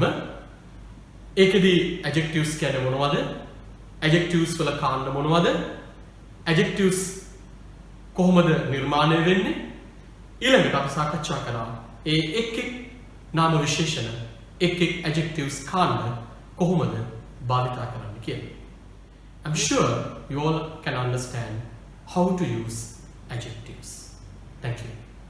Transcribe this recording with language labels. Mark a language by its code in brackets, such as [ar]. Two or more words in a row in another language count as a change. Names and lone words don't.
[si] ඒකෙදි adjectives කියන්නේ මොනවද? adjectives වල කාණ්ඩ මොනවද? adjectives කොහොමද නිර්මාණය වෙන්නේ? ඊළඟට අපි සාකච්ඡා කරා ඒ එක් නාම විශේෂණ එක් adjectives කාණ්ඩ කොහොමද භාවිතා කරන්න කියලා. [en] I'm sure you all can understand how to use adjectives. Thank you.